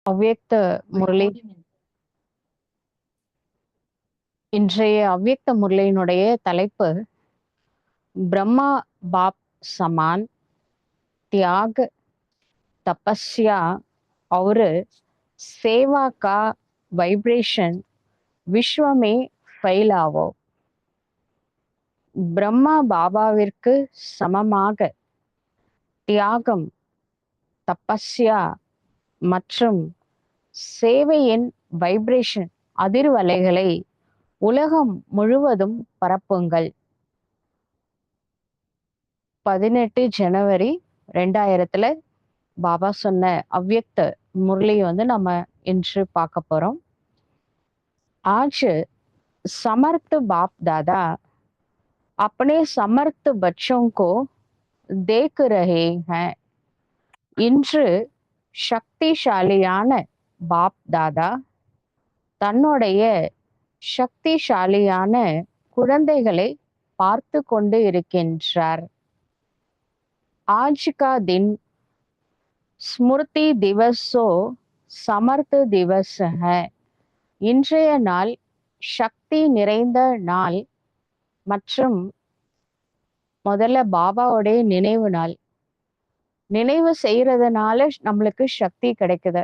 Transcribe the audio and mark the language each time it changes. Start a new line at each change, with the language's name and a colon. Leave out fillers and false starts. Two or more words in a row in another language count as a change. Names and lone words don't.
Tamil: அவ்யக்த முரளி இன்றைய அவ்யக்த முரளியினுடைய தலைப்பு
Hindi: ब्रह्मा बाप समान त्याग तपस्या और सेवा का वाइब्रेशन विश्व में फैलावो.
Tamil: பிரம்மா பாபாவிற்கு சமமாக தியாகம் தபஸ்யா மற்றும் சேவையின் வைப்ரேஷன் அதிர்வலைகளை உலகம் முழுவதும் பரப்புங்கள். 18 ஜனவரி 2000 பாபா சொன்ன அவ்யக்த मुरली நம்ம இன்று பார்க்க போறோம்.
Hindi: आज समर्थ बाप दादा अपने समर्थ बच्चों को देख रहे हैं.
Tamil: இன்று சக்திசாலியான பாப் தாதா தன்னுடைய சக்திசாலியான குழந்தைகளை பார்த்து கொண்டு இருக்கின்றார்.
Hindi: आज का दिन स्मृति दिवस सो समर्थ दिवस है.
Tamil: இன்றைய நாள் சக்தி நிறைந்த நாள் மற்றும் முதல்ல பாபாவுடைய நினைவு நாள். நினைவு செய்யறதுனால நம்மளுக்கு சக்தி கிடைக்குது.